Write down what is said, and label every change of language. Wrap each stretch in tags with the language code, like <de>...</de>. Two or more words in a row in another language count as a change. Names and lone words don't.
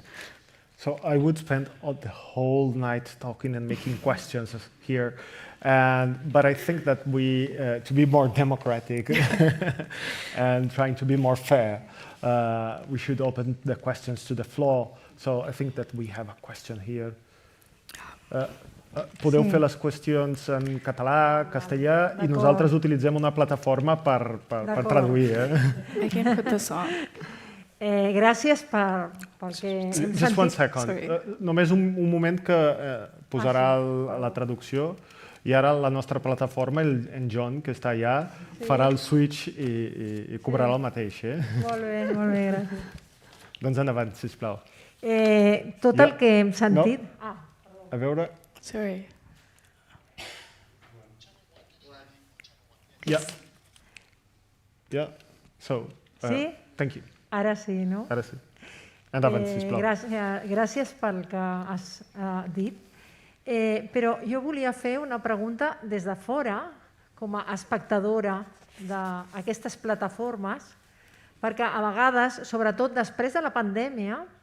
<en>So I would spend the whole night talking and making questions here, but I think that we, to be more democratic and trying to be more fair, we should open the questions to the floor. So I think that we have a question here.</en> <ca>Podeu fer les qüestions en català, castellà, i nosaltres utilitzem una plataforma per traduir.</ca> <en>I can put this on.</en> <ca>Gràcies pel que hem sentit.</ca> <en>Just one second.</en> <ca>Només un moment que posarà la traducció, i ara la nostra plataforma, en John, que està allà, farà el switch i cobrarà el mateix. Molt bé, gràcies. Doncs endavant, sisplau. Tot el que hem sentit... A veure... Sorry.</ca> <en>Yeah. So, sí? Thank you.</en> <ca>Ara sí, no? Ara sí. Endavant, sisplau. Gràcies pel que has dit. Però jo volia fer una pregunta des de fora, com a espectadora d'aquestes plataformes, perquè a vegades, sobretot després de la pandèmia,</ca>